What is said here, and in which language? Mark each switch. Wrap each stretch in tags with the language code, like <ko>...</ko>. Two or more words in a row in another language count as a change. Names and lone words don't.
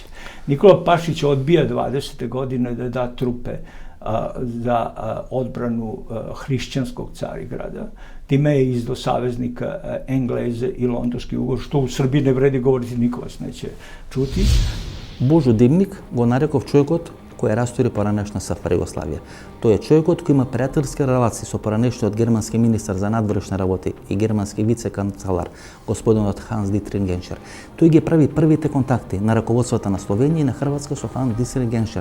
<sr>Nikola Pašić odbija 20. godine da da trupe za odbranu hrišćanskog Carigrada. Time je izdao saveznika Engleze i Londonski ugovor, što u Srbiji ne vredi govoriti, niko vas neće čuti.</sr> <mk>Božo Dimnik го нареков човекот кој растури поранешна СФР Југославија. Тој е човекот кој има пријателски релации со поранешниот германски министар за надворешни работи и германски вице-канцелар, господинот Ханс Дитрих Геншер. Тој ги прави првите контакти на раководството на Словенија и на Хрватска со Ханс Дитрих Геншер.</mk>